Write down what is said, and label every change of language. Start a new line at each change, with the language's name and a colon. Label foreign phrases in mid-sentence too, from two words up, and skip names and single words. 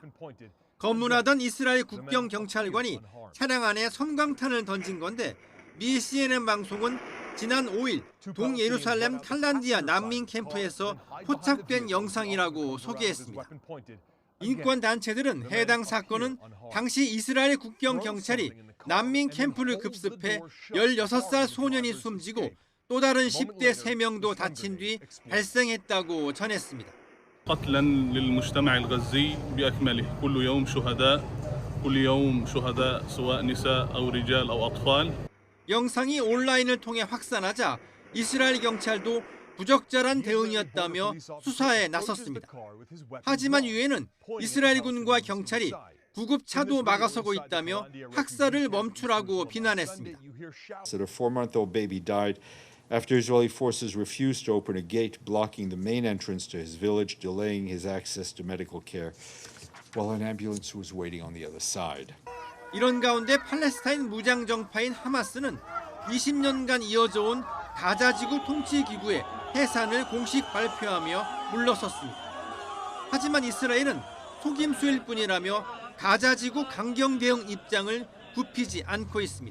Korean: 검문하던 이스라엘 국경 경찰관이 차량 안에 섬광탄을 던진 건데 미 CNN 방송은 지난 5일 동예루살렘 칼란디아 난민 캠프에서 포착된 영상이라고 소개했습니다. 인권단체들은 해당 사건은 당시 이스라엘 국경 경찰이 난민 캠프를 급습해 16살 소년이 숨지고 또 다른 10대 3명도 다친 뒤 발생했다고 전했습니다.
Arabic: قتلا للمجتمع الغزي بأكمله كل يوم شهداء كل يوم شهداء سواء نساء أو رجال أو أطفال.
Korean: 영상이 온라인을 통해 확산하자 이스라엘 경찰도 부적절한 대응이었다며 수사에 나섰습니다. 하지만 유엔은 이스라엘군과 경찰이 구급차도 막아서고 있다며 학살을 멈추라고 비난했습니다.
English: A 4-month-old baby died after Israeli forces refused to open a gate blocking the main entrance to his village, delaying his access to medical care while an ambulance was waiting on the other side.
Korean: 이런 가운데 팔레스타인 무장 정파인 하마스는 20년간 이어져 온 가자지구 통치기구의 해산을 공식 발표하며 물러섰습니다. 하지만 이스라엘은 속임수일 뿐이라며 가자지구 강경 대응 입장을 굽히지 않고 있습니다.